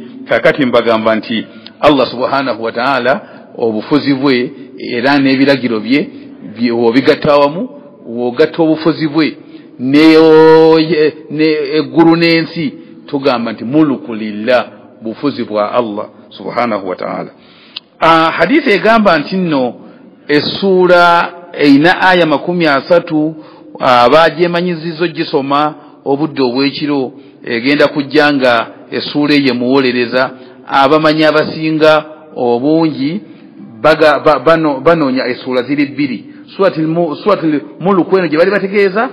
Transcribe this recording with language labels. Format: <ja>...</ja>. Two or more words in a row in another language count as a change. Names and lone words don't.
<lg>Kakati mbagamba nti Allah</lg> <ar>سبحانه وتعالى</ar> <lg>obufuzi bwe era n'ebiragiro bye obigatta awamu, wogatta obufuzi bwe eggulu n'ensi, tugamba nti</lg> <ar>الملك لله,</ar> <lg>bufuzi bwa Allah</lg> <ar>سبحانه وتعالى.</ar> <lg>Hadisi egamba nti nno essuula eina aya 30 abagyemanyizizo gisoma obudde obw'ekiro egenda kujja nga essuula eyo muwolereza. Abamanyi abasinga obungi banoonya essuula ziri bbiri, Suratul Muluku eno gye bali bategeeza</lg>